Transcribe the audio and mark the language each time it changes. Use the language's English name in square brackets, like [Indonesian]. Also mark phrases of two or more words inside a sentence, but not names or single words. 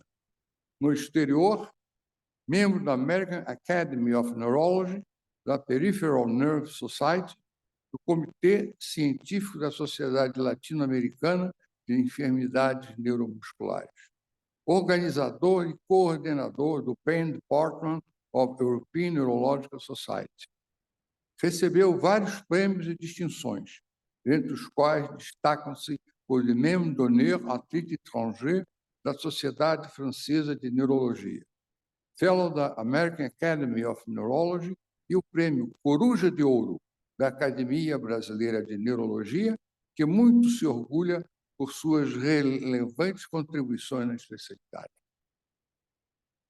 [Portuguese] No exterior, membro da American Academy of Neurology, da Peripheral Nerve Society, do Comitê Científico da Sociedade Latino-Americana de Enfermidades Neuromusculares. Organizador e coordenador do Pain Department of European Neurological Society. Recebeu vários prêmios e distinções, entre os quais destacam-se o de [French] Membre d'honneur à titre étranger [Portuguese] da Sociedade Francesa de Neurologia, Fellow da American Academy of Neurology e o prêmio Coruja de Ouro da Academia Brasileira de Neurologia, que muito se orgulha por suas relevantes contribuições na especialidade.